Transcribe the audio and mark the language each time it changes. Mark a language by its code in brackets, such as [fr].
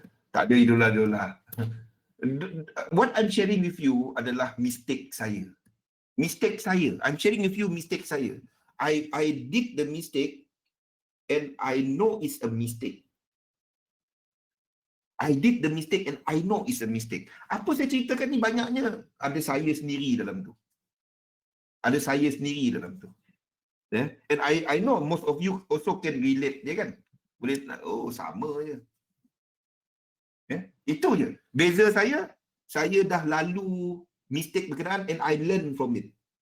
[ms] Tak ada idola-idola. [en] What I'm sharing with you [ms] adalah mistake saya. Mistake saya. [en] I'm sharing with you mistake saya. I did the mistake and I know it's a mistake. I did the mistake and I know it's a mistake. [ms] Apa saya ceritakan ni banyaknya ada saya sendiri dalam tu. Ada saya sendiri dalam tu. Yeah? [en] And I know most of you also can relate, [ms] ya kan? Boleh nak, oh sama je. [en] Yeah? [ms] Itu je. Beza saya dah lalu mistake berkenaan [en] and I learn from it.